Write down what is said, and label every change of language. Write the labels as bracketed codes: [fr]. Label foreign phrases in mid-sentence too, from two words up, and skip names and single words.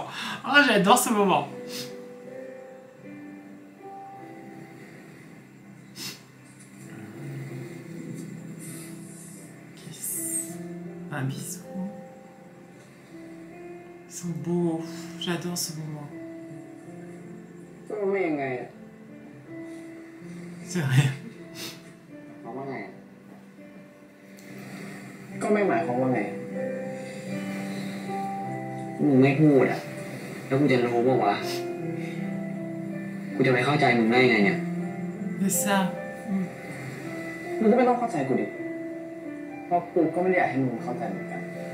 [fr] Oh, j'adore ce moment. Un bisou. Ils sont beaux. J'adore ce moment. C'est vrai. [th] เขาว่าไงก็ไม่หมายความว่าไงมึงไม่พูดอ่ะแล้วกูจะรู้ป่าววะกูจะไปเข้าใจมึงได้ไงเนี่ย [fr] C'est ça. [th] มึงก็ไม่ต้องเข้าใจกูดิเพราะกูก็ไม่ได้อยากให้มึงเข้าใจเหมือนกัน